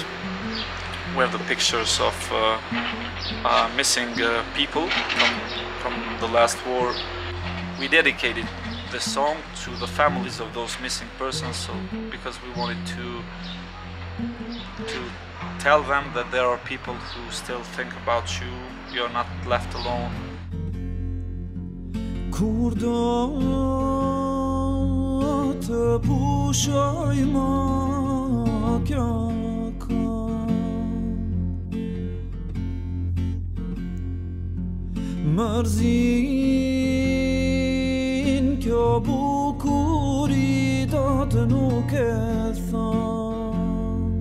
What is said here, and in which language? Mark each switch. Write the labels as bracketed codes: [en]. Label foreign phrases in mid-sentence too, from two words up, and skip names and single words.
[en] We have the pictures of missing people from the last war. We dedicated this song to the families of those missing persons, because we wanted to tell them that there are people who still think about you. You're not left alone. [sq] Kur do të pushoj ma kjo mërzin kjo bukuri do të nuk e thon